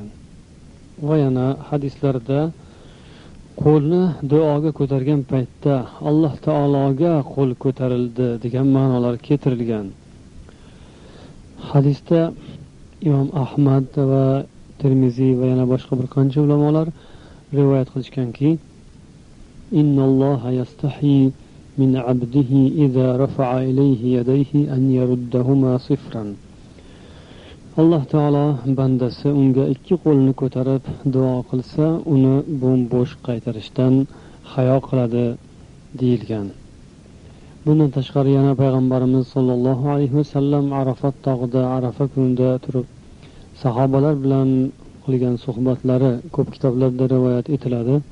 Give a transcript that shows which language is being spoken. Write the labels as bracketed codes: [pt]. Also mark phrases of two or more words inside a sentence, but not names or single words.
[uz] Va yana hadislarda qo'lni duoga ko'targan paytda Alloh taologa qo'l ko'tarildi degan ma'nolar keltirilgan. Hadisda Imom Ahmad va Termiziy va yana boshqa bir qancha ulamolar rivoyat qilishganki, [ar] إن الله يستحيي من عبده إذا رفع إليه يديه أن يردهما صفرا. [uz] Alloh taolo bandasi unga ikki qo'lini ko'tarib duo qilsa, uni bo'sh qaytarishdan hayo qiladi deyilgan. Bundan tashqari yana payg'ambarimiz [ar] صلى الله عليه وسلم [uz] Arafat tog'ida Arafa kunida turib sahobalar bilan qilgan suhbatlari ko'p kitoblarda rivoyat etiladi.